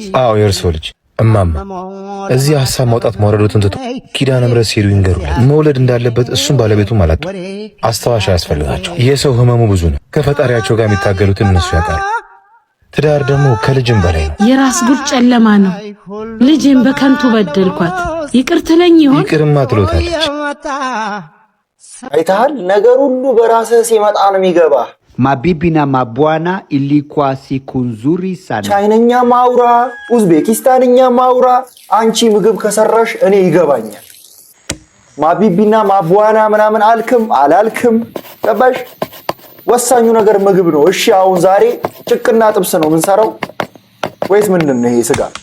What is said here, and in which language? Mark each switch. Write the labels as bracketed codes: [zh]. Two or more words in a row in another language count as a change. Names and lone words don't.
[am] አዎ የእርሶ ልጅ። እማማ እዚህ ሐሳብ ማውጣት ማውረዶትን ትቶ ኪዳነ ምሕረት ሲሄዱ ይንገሩለት። መውለድ እንዳለበት እሱም ባለቤቱም አላጡ። አስተዋሽ ያስፈልጋቸው። የሰው ህመሙ ብዙ ነው። ከፈጣሪያቸው ጋር የሚታገሉትን እነሱ ያውቃሉ። ትዳር ደግሞ ከልጅም በላይ ነው። የራስ ጉድ ጨለማ ነው። ልጄን በከንቱ በደልኳት። ይቅር ትለኝ ይሆን? ይቅርማ ትሎታለች። አይተሃል? ነገር ሁሉ በራስህ ሲመጣ ነው የሚገባ። [sw] Mabibi na mabwana ilikuwa siku nzuri sana. [am] ቻይነኛ ማውራ፣ ኡዝቤኪስታንኛ ማውራ፣ አንቺ ምግብ ከሰራሽ እኔ ይገባኛል። [sw] mabibi na mabwana [am] ምናምን አልክም አላልክም ገባሽ? ወሳኙ ነገር ምግብ ነው። እሺ አሁን ዛሬ ጭቅና ጥብስ ነው የምንሰራው ወይስ ምንድን ነው ይሄ ስጋ?